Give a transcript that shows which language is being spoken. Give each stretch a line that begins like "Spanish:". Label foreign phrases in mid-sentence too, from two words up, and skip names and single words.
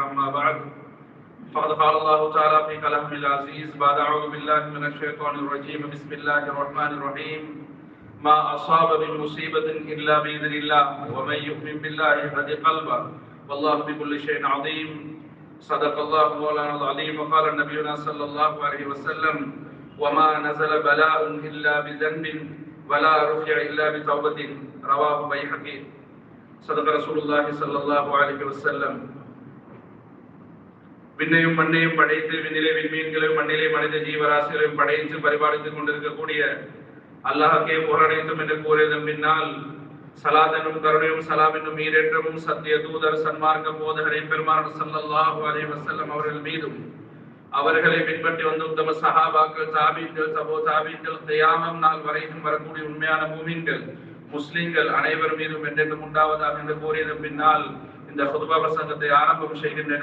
Arabic: أما بعد فقد قال الله تعالى في كلامه العزيز بعد أعوذ بالله من الشيطان الرجيم بسم الله الرحمن الرحيم ما أصاب من مصيبة إلا بإذن الله ومن يؤمن بالله يهد قلبه والله بكل شيء عظيم. صدق الله مولانا العظيم. وقال نبينا صلى الله عليه وسلم وما نزل بلاء إلا بذنب ولا رفع إلا بتوبة رواه بيهقي. صدق رسول الله صلى الله عليه وسلم.
Tamil: விண்ணையும் மண்ணையும் படைத்து விண்ணிலே விண்மீன்களையும் மண்ணிலே மனித ஜீவராசிகளையும் படைத்து பரிபாலித்துக் கொண்டிருக்கக்கூடிய அல்லாஹ்வுக்கே புகழனைத்தும் என்று கூறியதன் பின்னால் சலாத் என்னும் கருணையும் சலாம் என்னும் ஈரேற்றமும் சத்திய தூதர் சன்மார்க்க போதகரை பெருமானார்
Arabic: صلى الله عليه وسلم
Tamil: அவர்கள் மீதும் அவர்களை பின்பற்றி வந்த உத்தம சஹாபாக்கள் தாபீன்கள் தபோ தாபீன்கள் கியாமம் நாள் வரைக்கும் வரக்கூடிய உண்மையான மூமின்கள் முஸ்லிம்கள் அனைவர் மீதும் என்றென்றும் உண்டாவதாக என்று கூறியதன் பின்னால் இந்த ஹுத்பா பிரசங்கத்தை ஆரம்பம் செய்கின்றேன்.